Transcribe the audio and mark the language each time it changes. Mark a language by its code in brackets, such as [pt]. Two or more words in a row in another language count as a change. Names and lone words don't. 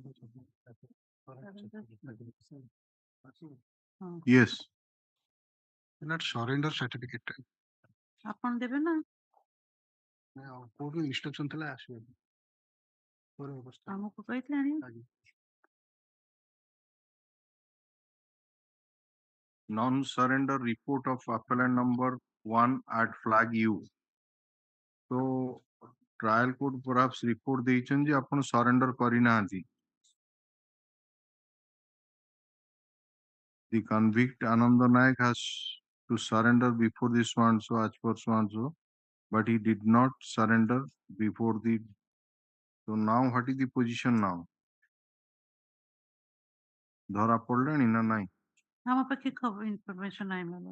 [en] Yes. Not surrender certificate. [or] ଆପଣ ଦେବେ ନା କୋର୍ଟ instruction ଥିଲା ଆସିବେ ପରେ ଅବସ୍ଥା ଆମକୁ କହିଥିଲେ ଆଣିବେ [en] non-surrender report of appellant number 1 at flag U. So trial court perhaps report [or] ଦେଇଛନ୍ତି ଯେ ଆପଣ [en] surrender କରିନାହାନ୍ତି. The convict Ananda Naik has to surrender before the so-and-so as per so-and-so, but he did not surrender before the. So now what is the position now? [or] ଧରା ପଡ଼ିଲାଣି ନା ନାଇଁ? ଆମ ପାଖେ ଖବର ଇନଫର୍ମେସନ ନାହିଁ ମ୍ୟାମ